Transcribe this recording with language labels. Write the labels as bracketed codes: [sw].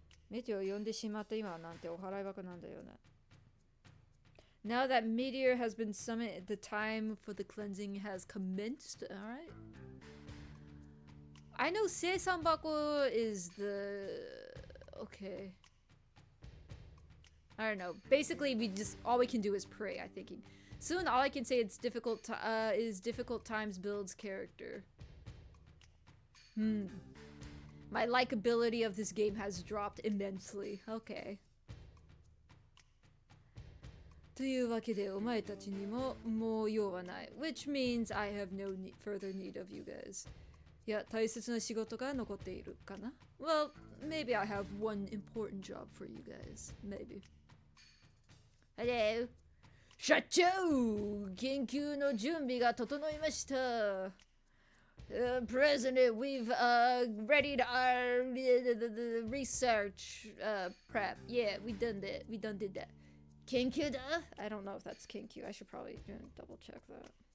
[ja] メテオを呼んでしまった今はなんてお払い箱なんだよな。 [en] Now that Meteor has been summoned, the time for the cleansing has commenced. Alright. I know Seisanbako is the... Okay. I don't know. Basically, all we can do is pray, I'm thinking. Soon, all I can say is difficult times builds character. My likability of this game has dropped immensely. Okay. [ja] というわけでお前たちにももう用はない。 [en] Which means I have no further need of you guys. [ja] いや、大切な仕事が残っているかな? [en] Well, maybe I have one important job for you guys. Maybe. Hello. [ja] 社長! 研究の準備が整いました。 [en] President, we've readied our research prep. Yeah, we did that. Kenkyu da? I don't know if that's Kenkyu. I should probably double check that.